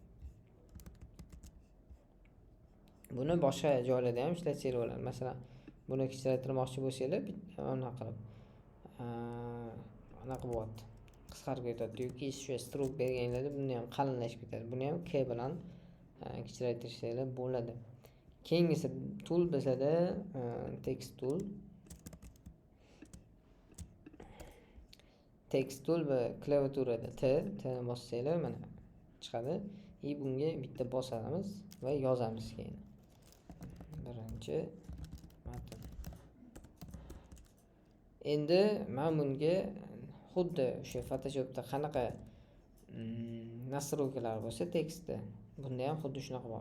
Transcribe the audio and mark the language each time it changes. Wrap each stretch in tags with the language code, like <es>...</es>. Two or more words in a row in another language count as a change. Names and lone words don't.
<uz>Buni boshqa joylarda ham ishlatsangiz bo'ladi. Masalan, buni kichraytirmoqchi bo'lsangiz, anaqa qilib anaqa bo'lyapti. Qisqarib ketadi yoki o'sha strok berganingizda buni ham qalinlashib ketadi. Buni ham K bilan kichraytirsangiz bo'ladi. Keyingisi tool bizada</uz> <en>text tool. Text tool</en> <uz>va klaviaturada T ni bossanglar mana chiqadi. Bunga bitta bosamiz va yozamiz keyin. Birinchi matn. Endi men bunga xuddi o'sha Photoshopda qanaqa nastroykalar bo'lsa tekstda, bunda ham xuddi shunaqa bor.</uz>